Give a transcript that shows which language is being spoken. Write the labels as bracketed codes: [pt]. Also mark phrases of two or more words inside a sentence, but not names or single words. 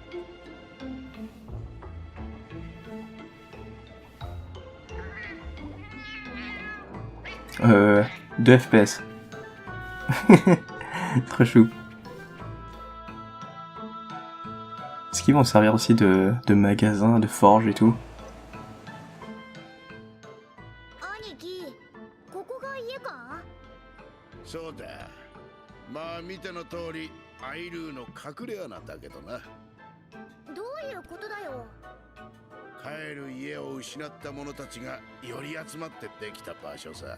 [fr] Euh... 2 FPS. Très chou. Est-ce qu'ils vont servir aussi de magasin, de forge et tout? [ja] 兄貴ここが家か？そうだ。まあ見ての通りアイルーの隠れ穴だけどな。どういうことだよ？帰る家を失った者たちがより集まってできた場所さ。